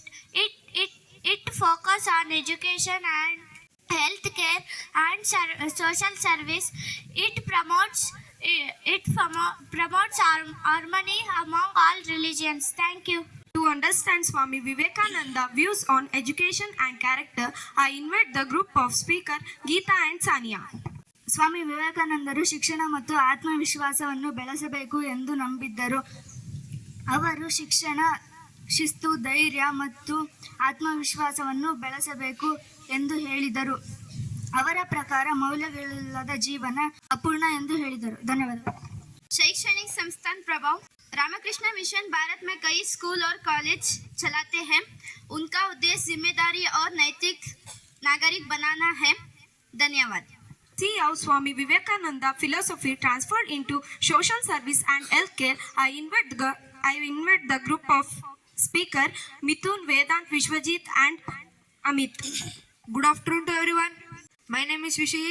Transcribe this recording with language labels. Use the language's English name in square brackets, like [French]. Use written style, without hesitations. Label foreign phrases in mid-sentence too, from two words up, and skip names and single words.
[English] It focuses on education and health care and social service. It promotes harmony among all religions. Thank you. To understand Swami Vivekananda views on education and character, I invite the group of speakers Geeta and Sania. [Kannada] ಸ್ವಾಮಿ ವಿವೇಕಾನಂದರು ಶಿಕ್ಷಣ ಮತ್ತು ಆತ್ಮವಿಶ್ವಾಸವನ್ನು ಬೆಳೆಸಬೇಕು ಎಂದು ನಂಬಿದ್ದರು. ಅವರು ಶಿಕ್ಷಣ, ಶಿಸ್ತು, ಧೈರ್ಯ ಮತ್ತು ಆತ್ಮವಿಶ್ವಾಸವನ್ನು ಬೆಳೆಸಬೇಕು ಎಂದು ಹೇಳಿದರು. ಅವರ ಪ್ರಕಾರ ಮೌಲ್ಯಗಳಿಲ್ಲದ ಜೀವನ ಅಪೂರ್ಣ ಎಂದು ಹೇಳಿದರು. ಧನ್ಯವಾದಗಳು. [Hindi] शैक्षणिक संस्थान प्रभाव. रामकृष्ण मिशन भारत में कई स्कूल और कॉलेज चलाते हैं. उनका उद्देश्य जिम्मेदारी और नैतिक नागरिक बनाना है. धन्यवाद. [English] See how Swami Vivekananda philosophy transferred into social service and healthcare. I invite the group of speaker Mithun, Vedant, Vishwajit and Amit. Good afternoon to everyone. My name is Vishwajit.